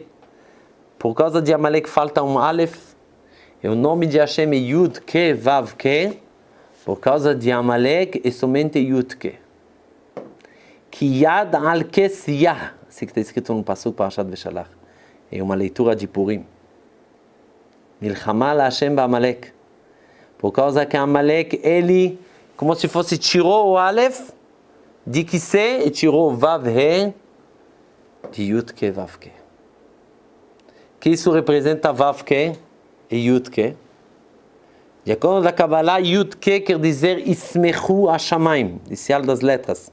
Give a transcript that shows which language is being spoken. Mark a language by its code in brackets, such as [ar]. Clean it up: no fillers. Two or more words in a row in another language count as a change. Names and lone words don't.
[pt] Por causa de Amalek falta um Aleph. E o nome de Hashem é [he] יוד קה ואו קה. [pt] Por causa de Amalek é somente [he] יוד קה. כי יד על כס יה. [pt] Assim que está escrito no [he] פסוק פרשת וישלח. [pt] É uma leitura de Purim. [he] מלחמה לה' בעמלק. [pt] Por causa que Amalek, ele, como se fosse, tirou o Aleph de Kiseh e tirou o [he] ואו הא [pt] de [he] יוד קה ואו קה. [pt] Que isso representa [he] ואו קה [pt] e [he] יוד קה? [pt] De acordo com a Kabbalah, [he] יוד קה [pt] quer dizer [he] ישמחו השמים, [pt] inicial das letras.